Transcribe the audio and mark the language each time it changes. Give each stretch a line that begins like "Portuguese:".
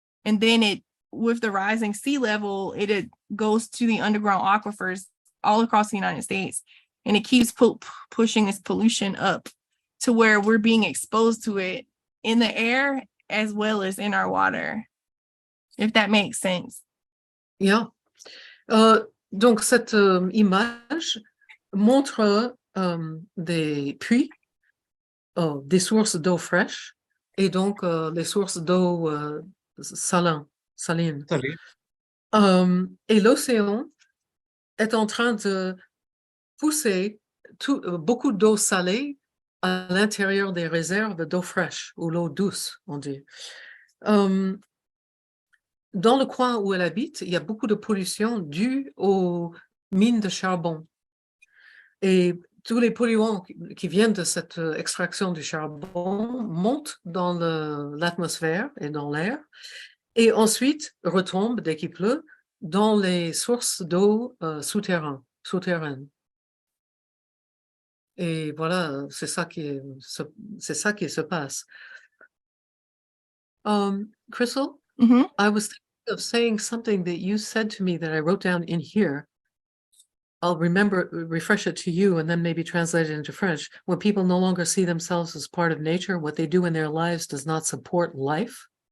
English: And then with the rising sea level, it goes to the underground aquifers all across the United States. And it keeps pushing this pollution up to where we're being exposed to it in the air as well as in our water, if that makes sense. Yeah.
French: Donc, cette image montre des puits, des sources d'eau fraîche, et donc les sources d'eau salines. Et l'océan est en train de pousser beaucoup d'eau salée à l'intérieur des réserves d'eau fraîche, ou l'eau douce, on dit. Dans le coin où elle habite, il y a beaucoup de pollution due aux mines de charbon. Et tous les polluants qui viennent de cette extraction du charbon montent dans l'atmosphère et dans l'air, et ensuite retombent, dès qu'il pleut, dans les sources d'eau souterraines. Et voilà, c'est ça qui se passe.
English: Crystal, Mm-hmm. I was thinking of saying something that you said to me that I wrote down in here. I'll refresh it to you, and then maybe translate it into French. When people no longer see themselves as part of nature, what they do in their lives does not support life.